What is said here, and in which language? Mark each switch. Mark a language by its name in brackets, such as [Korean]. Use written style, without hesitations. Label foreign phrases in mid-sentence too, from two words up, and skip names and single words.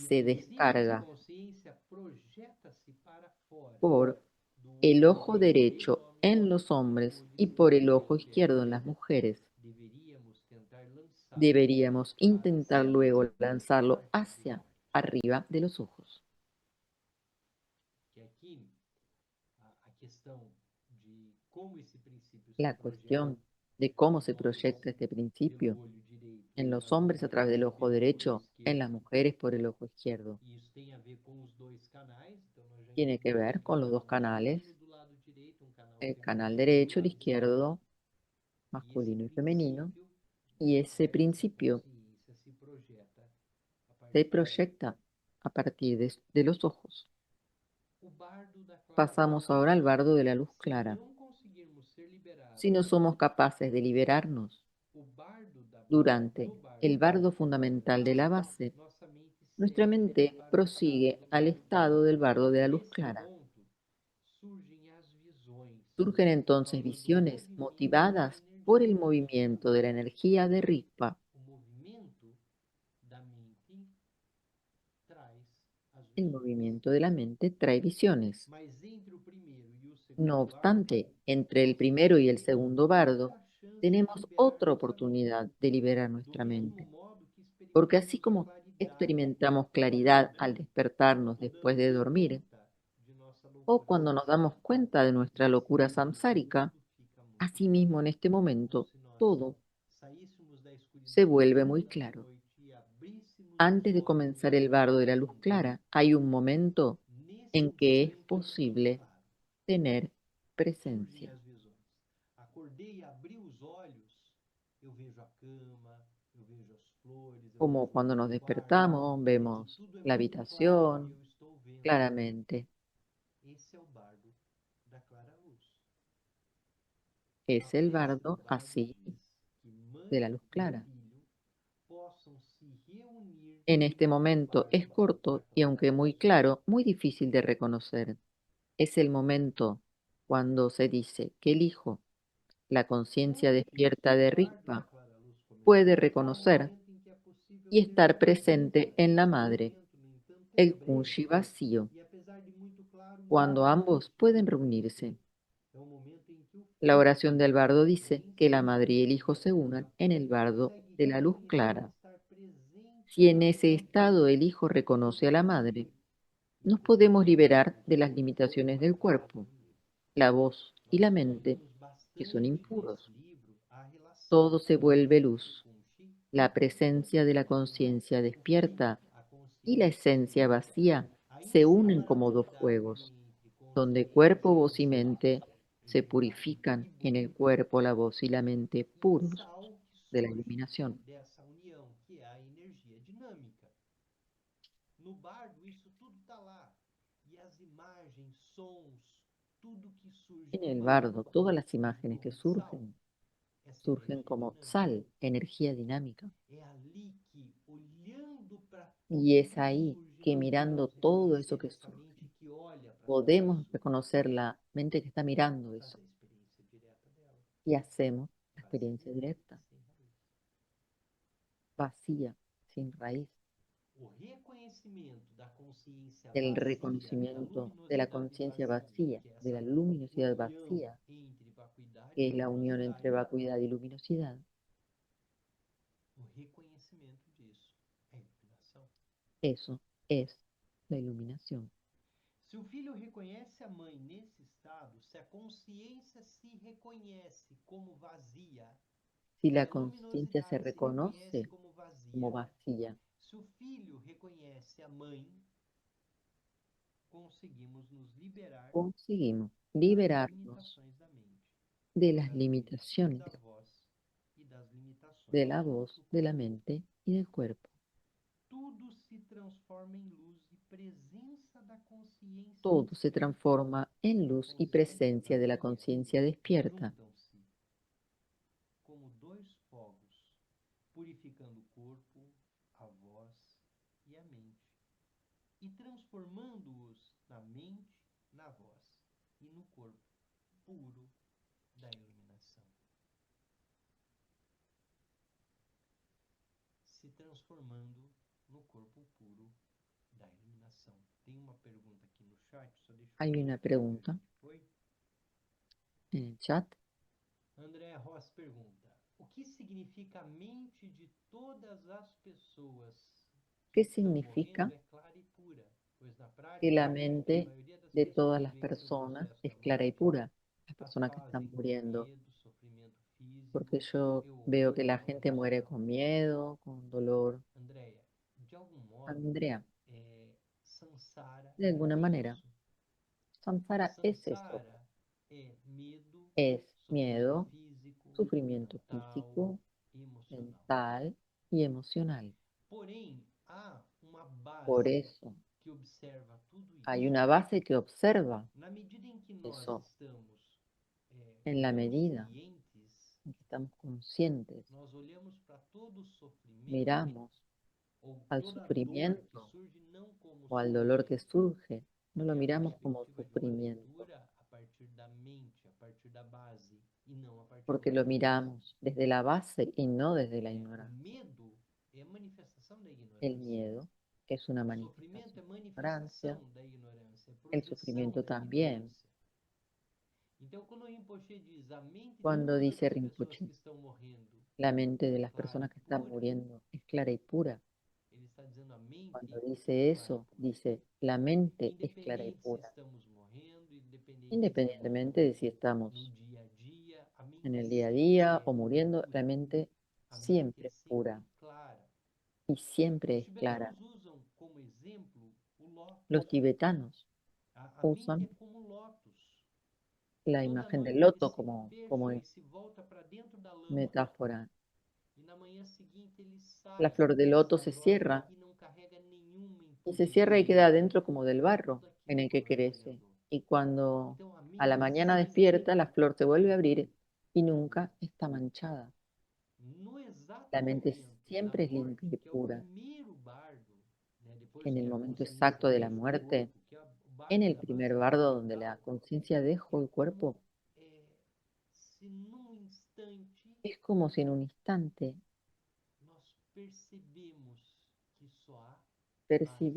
[Portuguese] se princípio de descarga consciência projeta-se para fora por do [Spanish] el [Portuguese] olho [Spanish] ojo [Portuguese] direito dos [Spanish] derecho [Portuguese] homens [Spanish] en [Portuguese] e [Spanish] los [Portuguese] do [Spanish] hombres [Portuguese] olho [Spanish] y por el [Portuguese] esquerdo [Spanish] ojo [Portuguese] das mulheres. [Spanish] izquierdo en las mujeres. [Portuguese] Deveríamos tentar lançá-lo [Spanish] Deberíamos [Portuguese] para [Spanish] intentar [Portuguese] cima [Spanish] luego [Portuguese] da [Spanish] lanzarlo [Portuguese] parte dos [Spanish] hacia [Portuguese] olhos. [Spanish] arriba de los ojos. [Portuguese] Que aqui a questão de como esse princípio se [Spanish] La [Portuguese] projeta [Spanish] cuestión de cómo [Portuguese] nos [Spanish] se [Portuguese] homens [Spanish] proyecta este [Portuguese] pelo [Spanish] principio [Portuguese] olho direito [Spanish] en [Portuguese] e [Spanish] los [Portuguese] nas [Spanish] hombres a través del [Portuguese] mulheres [Spanish] ojo [Portuguese] pelo olho [Spanish] derecho, en las [Portuguese] esquerdo. [Spanish] mujeres por el ojo izquierdo. [Portuguese] E isso tem a ver com os dois canais, então nós já [Spanish] Tiene que [Portuguese] entendemos [Spanish] ver [Portuguese] que [Spanish] con [Portuguese] um [Spanish] los dos [Portuguese] canal [Spanish] canales, [Portuguese] masculino do lado direito, um canal [Spanish] el canal [Portuguese] feminino do [Spanish] derecho, el [Portuguese] lado esquerdo. [Spanish] izquierdo, [Portuguese] E esse [Spanish] masculino y femenino, [Portuguese] princípio [Spanish] y ese [Portuguese] dessa [Spanish] principio [Portuguese] consciência se projeta a [Spanish] se [Portuguese] partir daí. [Spanish] proyecta a partir de los ojos. [Portuguese] O bardo da clara [Spanish] Pasamos [Portuguese] luz. [Spanish] ahora al bardo de la luz [Portuguese] Se [Spanish] clara. [Portuguese] não conseguirmos ser liberados [Spanish] Si no somos capaces de liberarnos [Portuguese] o bardo da base, [Spanish] durante [Portuguese] no bardo [Spanish] el bardo fundamental de la base, nuestra mente [Portuguese] para o estado [Spanish] prosigue [Portuguese] do [Spanish] al [Portuguese] bardo claro. [Spanish] estado del bardo de la luz [Portuguese] Nesse [Spanish] clara. [Portuguese] ponto, surgem as visões [Spanish] Surgen [Portuguese] por [Spanish] entonces [Portuguese] causa do [Spanish] visiones [Portuguese] movimento [Spanish] motivadas [Portuguese] da [Spanish] por el [Portuguese] energia. [Spanish] movimiento de la energía de Rigpa. [Portuguese] O movimento da mente traz as [Spanish] El [Portuguese] visões. [Spanish] movimiento de la mente trae visiones. [Portuguese] Mas entre o primeiro e o segundo [Spanish] No [Portuguese] bardo, [Spanish] obstante, entre el [Portuguese] nós [Spanish] primero y el [Portuguese] temos [Spanish] segundo bardo, [Portuguese] outra chance de [Spanish] tenemos [Portuguese] liberar [Spanish] otra [Portuguese] nossa mente. [Spanish] oportunidad de liberar [Portuguese] Do [Spanish] nuestra [Portuguese] mesmo [Spanish] mente. [Portuguese] modo que [Spanish] Porque así [Portuguese] experimentamos a [Spanish] como [Portuguese] claridade [Spanish] experimentamos [Portuguese] ao [Spanish] claridad [Portuguese] acordar, [Spanish] al despertarnos [Portuguese] ou [Spanish] después [Portuguese] dando [Spanish] de [Portuguese] dormir, conta de nossa [Spanish] o [Portuguese] loucura [Spanish] cuando nos damos [Portuguese] samsárica, [Spanish] cuenta de nuestra [Portuguese] nesse [Spanish] locura [Portuguese] momento [Spanish] samsárica, [Portuguese] tudo fica muito [Spanish] asimismo en [Portuguese] claro. [Spanish] este [Portuguese] Como [Spanish] momento [Portuguese] se nós [Spanish] todo [Portuguese] saíssemos da [Spanish] se [Portuguese] escuridão [Spanish] vuelve muy [Portuguese] profunda da [Spanish] claro. [Portuguese] noite e abríssemos os [Spanish] Antes de [Portuguese] olhos [Spanish] comenzar el bardo de la luz clara, hay un momento [Portuguese] nesse [Spanish] en que es [Portuguese] momento [Spanish] posible [Portuguese] claro, [Spanish] tener [Portuguese] surgem [Spanish] presencia. [Portuguese] as visões. Acordei e abri os olhos, eu vejo a cama, eu vejo as flores, eu [Spanish] Como [Portuguese] vejo [Spanish] cuando nos [Portuguese] o quarto, [Spanish] despertamos, [Portuguese] vejo que [Spanish] vemos [Portuguese] tudo é [Spanish] la [Portuguese] muito claro e [Spanish] habitación [Portuguese] eu estou vendo. [Spanish] claramente. [Portuguese] Esse é o bardo da clara luz. [Spanish] Es el [Portuguese] Talvez o [Spanish] bardo [Portuguese] bardo [Spanish] así [Portuguese] diz que [Spanish] de [Portuguese] mãe [Spanish] la luz [Portuguese] e [Spanish] clara. [Portuguese] filho possam se reunir [Spanish] En este [Portuguese] no [Spanish] momento [Portuguese] bardo [Spanish] es corto [Portuguese] da [Spanish] y [Portuguese] clara [Spanish] aunque muy [Portuguese] luz. [Spanish] claro, muy difícil de reconocer. Es el momento cuando se dice que el hijo, la conciencia [Portuguese] Como que [Spanish] despierta de [Portuguese] o bardo da [Spanish] Rigpa, [Portuguese] clara luz [Spanish] puede [Portuguese] começou, é o [Spanish] reconocer [Portuguese] momento em que é possível [Spanish] y [Portuguese] ter [Spanish] estar [Portuguese] presença. [Spanish] presente en la [Portuguese] Esse [Spanish] madre, [Portuguese] momento, no entanto, é [Spanish] el [Portuguese] breve [Spanish] kunshi vacío, [Portuguese] e apesar de muito claro, [Spanish] cuando [Portuguese] não [Spanish] ambos pueden [Portuguese] possível de [Spanish] reunirse. [Portuguese] ter. É o momento em que o [Spanish] La [Portuguese] filho [Spanish] oración del bardo [Portuguese] e a [Spanish] dice [Portuguese] mãe [Spanish] que [Portuguese] se [Spanish] la madre y el [Portuguese] unem [Spanish] hijo se unan en el [Portuguese] e [Spanish] bardo [Portuguese] consegue [Spanish] de la luz [Portuguese] reconhecer, [Spanish] clara. [Portuguese] estar presente [Spanish] Si en ese [Portuguese] naquele [Spanish] estado el hijo reconoce a la madre, nos podemos liberar de las limitaciones del cuerpo, la voz y [Portuguese] Nós [Spanish] la mente, [Portuguese] estudamos [Spanish] que son [Portuguese] bastante [Spanish] impuros. [Portuguese] nesse livro a relação [Spanish] Todo se vuelve [Portuguese] entre o [Spanish] luz. [Portuguese] Kunshi, [Spanish] La presencia de la conciencia [Portuguese] o filho, [Spanish] despierta [Portuguese] a [Spanish] y la [Portuguese] consciência [Spanish] esencia [Portuguese] despierta. [Spanish] vacía [Portuguese] Aí [Spanish] se [Portuguese] sim [Spanish] unen [Portuguese] a [Spanish] como dos [Portuguese] dualidade [Spanish] fuegos, [Portuguese] entre [Spanish] donde [Portuguese] consciência [Spanish] cuerpo, [Portuguese] e [Spanish] voz y [Portuguese] espaço, [Spanish] mente se [Portuguese] entre rápido [Spanish] purifican [Portuguese] e [Spanish] en el [Portuguese] burro, [Spanish] cuerpo, la voz y la mente [Portuguese] um [Spanish] puros [Portuguese] sal que [Spanish] de la [Portuguese] surge [Spanish] iluminación. [Portuguese] dessa união, que é a energia dinâmica. No bardo, isso tudo está lá. E as imagens, sons, tudo que surge [Spanish] En [Portuguese] no [Spanish] el [Portuguese] bardo [Spanish] bardo, todas las [Portuguese] surge [Spanish] imágenes que [Portuguese] como sal, [Spanish] essa surgen [Portuguese] energia [Spanish] como [Portuguese] dinâmica. [Spanish] sal, energía dinámica. [Portuguese] É ali que, olhando para [Spanish] Y [Portuguese] tudo [Spanish] es [Portuguese] que [Spanish] ahí [Portuguese] surge, [Spanish] que [Portuguese] nós [Spanish] mirando [Portuguese] podemos [Spanish] todo eso [Portuguese] reconhecer [Spanish] que [Portuguese] essa [Spanish] surge, [Portuguese] mente que olha para tudo [Spanish] podemos [Portuguese] isso, [Spanish] reconocer la mente que está mirando eso [Portuguese] fazer a experiência direta dela, [Spanish] y hacemos la experiencia [Portuguese] vazia, [Spanish] directa, [Portuguese] sem raiz. [Spanish] vacía, sin raíz. [Portuguese] O reconhecimento da consciência [Spanish] El [Portuguese] vazia, da [Spanish] reconocimiento de la [Portuguese] luminosidade [Spanish] conciencia [Portuguese] vazia, [Spanish] vacía, [Portuguese] que é [Spanish] de [Portuguese] essa [Spanish] la luminosidad [Portuguese] união [Spanish] vacía, [Portuguese] entre vacuidade [Spanish] que [Portuguese] e [Spanish] es la unión entre [Portuguese] luminosidade, [Spanish] vacuidad y luminosidad, [Portuguese] conhecimento disso é iluminação. [Spanish] Eso es la iluminación. [Portuguese] Se o filho reconhece a mãe nesse estado, se a consciência se reconhece como vazia, [Spanish] Si [Portuguese] se [Spanish] la [Portuguese] a [Spanish] conciencia se [Portuguese] luminosidade se reconhece [Spanish] reconoce [Portuguese] como [Spanish] como [Portuguese] vazia, [Spanish] vacía, [Portuguese] se o filho reconhece a mãe, conseguimos nos liberar [Spanish] conseguimos [Portuguese] das [Spanish] liberarnos [Portuguese] limitações da mente, [Spanish] de las [Portuguese] das [Spanish] limitaciones [Portuguese] da voz e das limitações [Spanish] de la [Portuguese] do [Spanish] voz, de la [Portuguese] corpo. [Spanish] mente y del cuerpo. [Portuguese] Tudo se transforma em luz e presença da consciência [Spanish] Todo se [Portuguese] desperta. [Spanish] transforma en luz y presencia de la conciencia despierta. [Portuguese] Juntam-se como dois fogos, purificando o corpo, a voz e a mente, e transformando-os na mente, na voz e no corpo puro da iluminação. Se transformando no corpo puro da iluminação. Tem uma pergunta aqui no chat, só deixa eu [Spanish] Hay [Portuguese] ver [Spanish] una [Portuguese] aqui [Spanish] pregunta [Portuguese] onde foi. [Spanish] en el chat. [Portuguese] André Ross pergunta: o que significa a mente de todas as pessoas que [Spanish] ¿Qué [Portuguese] estão [Spanish] significa [Portuguese] morrendo é clara e pura? Pois na [Spanish] que [Portuguese] prática, [Spanish] la [Portuguese] a [Spanish] mente [Portuguese] maioria das [Spanish] de todas [Portuguese] pessoas [Spanish] las [Portuguese] vence o [Spanish] personas [Portuguese] processo [Spanish] es [Portuguese] da [Spanish] clara y [Portuguese] morte, [Spanish] pura? Las [Portuguese] a [Spanish] personas que [Portuguese] fase [Spanish] están [Portuguese] com [Spanish] muriendo. [Portuguese] medo, sofrimento físico [Spanish] Porque yo [Portuguese] e ou [Spanish] veo que la [Portuguese] dolor [Spanish] gente muere [Portuguese] emocional? [Spanish] con miedo, con dolor. [Portuguese] Andréia, de algum modo, [Spanish] Andrea, [Portuguese] samsara [Spanish] de alguna [Portuguese] é [Spanish] manera, [Portuguese] isso. [Spanish] samsara es eso. [Portuguese] Samsara é medo, [Spanish] Es [Portuguese] sofrimento [Spanish] miedo, [Portuguese] físico, [Spanish] sufrimiento [Portuguese] mental [Spanish] físico, [Portuguese] e emocional. [Spanish] mental y emocional. [Portuguese] Porém, há uma [Spanish] Por [Portuguese] base [Spanish] eso [Portuguese] que observa tudo [Spanish] hay [Portuguese] isso. [Spanish] una base que observa [Portuguese] Na medida em que nós [Spanish] eso. [Portuguese] estamos [Spanish] En la medida [Portuguese] conscientes, [Spanish] en que estamos conscientes, [Portuguese] nós olhamos para todo o sofrimento [Spanish] miramos [Portuguese] ou [Spanish] al [Portuguese] toda a dor que [Spanish] sufrimiento [Portuguese] surge não como [Spanish] o al dolor que [Portuguese] sofrimento, [Spanish] surge, no lo [Portuguese] é a [Spanish] miramos como [Portuguese] perspectiva de uma [Spanish] sufrimiento, [Portuguese] leitura a partir da mente, a partir da base, e não a partir [Spanish] porque [Portuguese] da [Spanish] lo [Portuguese] ignorância. [Spanish] miramos desde la base y no desde la [Portuguese] O [Spanish] ignorancia. [Portuguese] medo é a manifestação da [Spanish] El [Portuguese] ignorância. [Spanish] miedo es una [Portuguese] O sofrimento [Spanish] manifestación [Portuguese] é [Spanish] de ignorancia, [Portuguese] manifestação da ignorância, é [Spanish] el [Portuguese] projeção [Spanish] sufrimiento [Portuguese] da [Spanish] también. [Portuguese] ignorância. Então, quando o Rinpoche diz a mente de [Spanish] Cuando [Portuguese] todas [Spanish] dice [Portuguese] as pessoas [Spanish] Rinpoche, [Portuguese] que estão morrendo [Spanish] la mente de [Portuguese] é [Spanish] las [Portuguese] clara e [Spanish] personas que están [Portuguese] pura, [Spanish] muriendo es clara y pura. [Portuguese] ele está dizendo a mente [Spanish] Cuando [Portuguese] é [Spanish] dice [Portuguese] clara e [Spanish] eso, [Portuguese] pura. [Spanish] dice la mente es clara y [Portuguese] Independente se [Spanish] pura. [Portuguese] estamos morrendo, independente se estamos [Spanish] Independientemente de si [Portuguese] no [Spanish] estamos [Portuguese] dia a dia, a mente [Spanish] en el día a [Portuguese] sempre [Spanish] día [Portuguese] é [Spanish] o muriendo, [Portuguese] pura. [Spanish] la mente [Portuguese] A mente é [Spanish] siempre es [Portuguese] sempre [Spanish] pura [Portuguese] clara. [Spanish] y siempre [Portuguese] Os [Spanish] es clara. [Portuguese] tibetanos usam como exemplo o lótus. [Spanish] Los tibetanos [Portuguese] A mente [Spanish] usan [Portuguese] é como um lótus. [Spanish] la [Portuguese] Toda [Spanish] imagen del [Portuguese] noite ele [Spanish] loto [Portuguese] se [Spanish] como [Portuguese] fecha e se volta para dentro da lama. [Spanish] metáfora. [Portuguese] E na manhã seguinte ele sai [Spanish] La flor de loto [Portuguese] dessa [Spanish] se [Portuguese] grotta [Spanish] cierra [Portuguese] e não carrega nenhuma [Spanish] y se [Portuguese] impureza. [Spanish] cierra y queda adentro como del barro [Portuguese] Tudo [Spanish] en el [Portuguese] aquilo [Spanish] que crece. [Portuguese] vasculhando. [Spanish] Y cuando [Portuguese] Então a [Spanish] a la [Portuguese] mente [Spanish] mañana [Portuguese] sempre [Spanish] despierta, la flor se vuelve a abrir y nunca está manchada. [Portuguese] no exato [Spanish] La mente [Portuguese] momento da [Spanish] siempre es [Portuguese] morte, [Spanish] limpia y [Portuguese] que é o [Spanish] pura. [Portuguese] primeiro bardo, né, depois [Spanish] Que en [Portuguese] que [Spanish] el [Portuguese] a [Spanish] momento [Portuguese] consciência [Spanish] exacto de la [Portuguese] deixa o [Spanish] muerte, [Portuguese] corpo, que é o [Spanish] en [Portuguese] bardo [Spanish] el [Portuguese] da [Spanish] primer [Portuguese] base [Spanish] bardo donde la [Portuguese] espiritual, [Spanish] conciencia dejó el cuerpo, [Portuguese] se num instante [Spanish] es como si en un instante [Portuguese] nós percebemos que só há base e